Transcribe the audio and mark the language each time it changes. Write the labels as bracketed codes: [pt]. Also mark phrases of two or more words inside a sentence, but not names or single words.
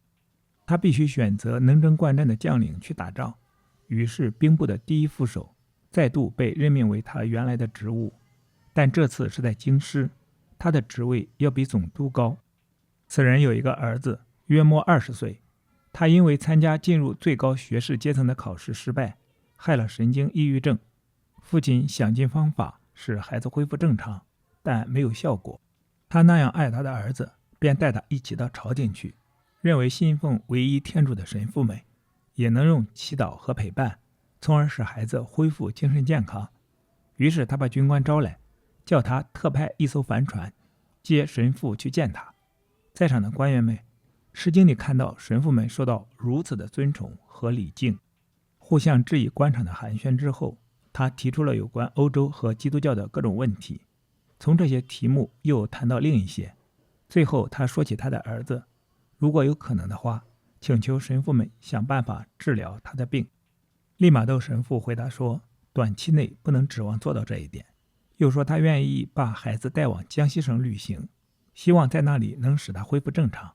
[zh] 他必須選擇能征慣戰的將領去打仗，於是兵部的第一副手再度被任命為他原來的職務，但這次是在京師，他的職位要比總督高。此人有一個兒子，約莫20歲，他因為參加進入最高學士階層的考試失敗，害了神經抑鬱症。父親想盡方法使孩子恢復正常，但沒有效果。他那樣愛他的兒子，便帶他一起到朝廷去，認為信奉唯一天主的神父們也能用祈禱和陪伴，從而使孩子恢復精神健康。於是他把軍官招來，叫他特派一艘帆船接神父去見他。在場的官員們吃驚地看到神父們受到如此的尊崇和禮敬。互相致以官場的寒暄之後，他提出了有關歐洲和基督教的各種問題，從這些題目又談到另一些。最後他說起他的兒子，如果有可能的話，請求神父們想辦法治療他的病。利瑪竇神父回答說，短期內不能指望做到這一點，又說他願意把孩子帶往江西省旅行，希望在那裡能使他恢復正常。